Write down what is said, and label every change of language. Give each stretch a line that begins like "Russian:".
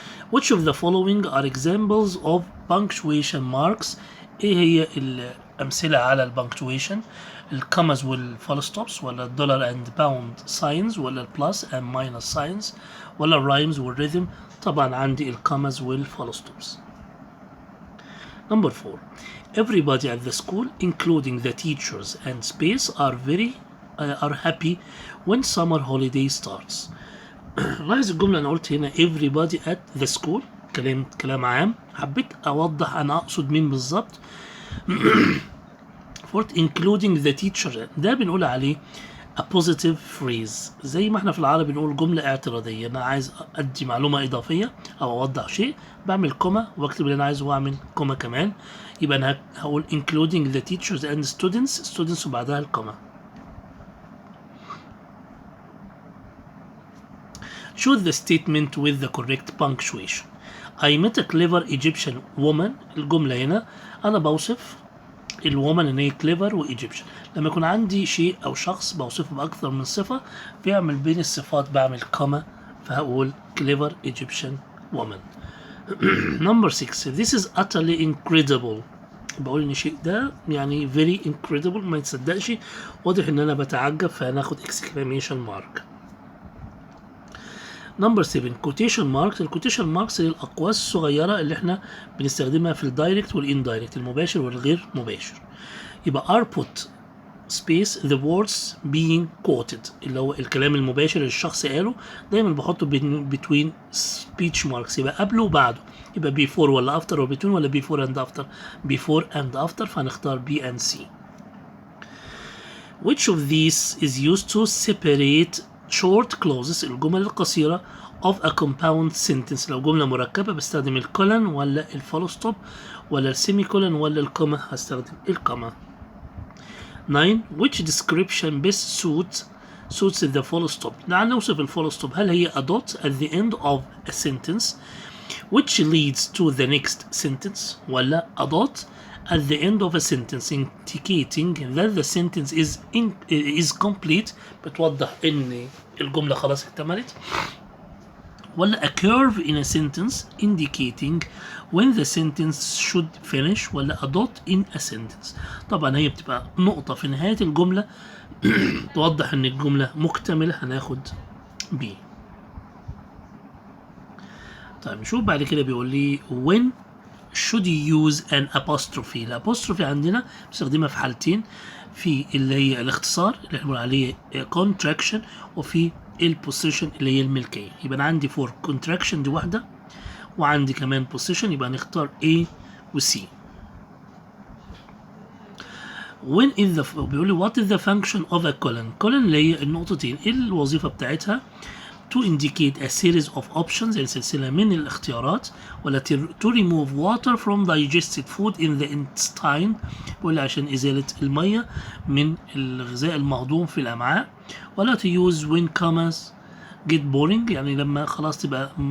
English: Which of the following are examples of punctuation marks؟
Arabic: ايه هي الأمثلة على البنكتويشن؟ الكوماز والفول ستوبس ولا الدولار اند باوند ساينز ولا البلس اند ماينس ساينز ولا الرايمز والريذم؟ طبعا عندي الكوماز والفول ستوبس.
English: Number 4. Everybody at the school including the teachers and space are happy when summer holiday starts.
Arabic: لاحظ الجملة أنا قلت هنا
English: everybody at the school،
Arabic: كلام عام، حبيت أوضح أنا أقصد مين بالظبط.
English: including the teacher
Arabic: ده بنقول عليه
English: a positive phrase،
Arabic: زي ما احنا في العربي بنقول جملة اعتراضية. أنا عايز أدي معلومة إضافية أو أوضح شيء، بعمل كوما وأكتب اللي أنا عايزه وأعمل كوما كمان، يبقى أنا هقول
English: including the teachers and students
Arabic: وبعدها الكوما.
English: Choose the statement with the correct punctuation. I met a clever Egyptian woman.
Arabic: الجملة هنا أنا بوصف الومن ان هي كليفر وايجيبشن. لما يكون عندي شيء او شخص بوصفه باكثر من صفه، بيعمل بين الصفات بعمل كوما، فهقول كليفر ايجيبشن وومن.
English: Number 6. This is utterly incredible،
Arabic: بقول ان شيء ده يعني
English: very incredible،
Arabic: ما يتصدقش، واضح ان انا بتعجب، فهناخد exclamation mark.
English: Number 7. quotation marks.
Arabic: الكوتيشن ماركس هي الأقواس الصغيرة اللي احنا بنستخدمها في الدايركت والاندايركت، المباشر والغير مباشر. يبقى
English: are put space the words being quoted،
Arabic: اللي هو الكلام المباشر اللي الشخص قاله دايما بحطه
English: between speech marks،
Arabic: يبقى قبله وبعده، يبقى before ولا after ولا between ولا
English: before and after؟
Arabic: before and after، فهنختار B and C.
English: Which of these is used to separate short clauses
Arabic: الجمل القصيرة
English: of a compound sentence؟
Arabic: لو جملة مركبة بستخدم الكولن ولا الفول ستوب ولا السيمي كولن ولا الكوما؟ هستخدم الكوما. 9.
English: Which description best suits the full stop؟
Arabic: نعم نوصف الفول ستوب، هل هي
English: a dot at the end of a sentence which leads to the next sentence ولا a dot at the end of a sentence indicating that the sentence is complete،
Arabic: بتوضح ان الجملة خلاص اكتملت، ولا
English: a curve in a sentence indicating when the sentence should finish،
Arabic: ولا
English: a dot in a sentence؟
Arabic: طبعا هي بتبقى نقطة في نهاية الجملة توضح ان الجملة مكتملة، هناخد B. طيب نشوف بعد كده بيقول لي
English: when should you use an apostrophe؟
Arabic: الابوستروفي عندنا بنستخدمها في حالتين، في اللي هي الاختصار اللي احنا بنقول عليه contraction، وفي البوزيشن اللي هي الملكية. يبقى انا عندي for contraction دي واحدة، وعندي كمان position، يبقى نختار A و C. when is the بيقول لي
English: what is the function of a colon؟
Arabic: colon اللي هي النقطتين، ايه الوظيفة بتاعتها؟
English: to indicate a series of options،
Arabic: يعني سلسلة من الاختيارات، ولا
English: to remove water from digested food in the intestine،
Arabic: بيقول عشان إزالة المية من الغذاء المهضوم في الأمعاء، ولا
English: to use when commas get boring،
Arabic: يعني لما خلاص تبقى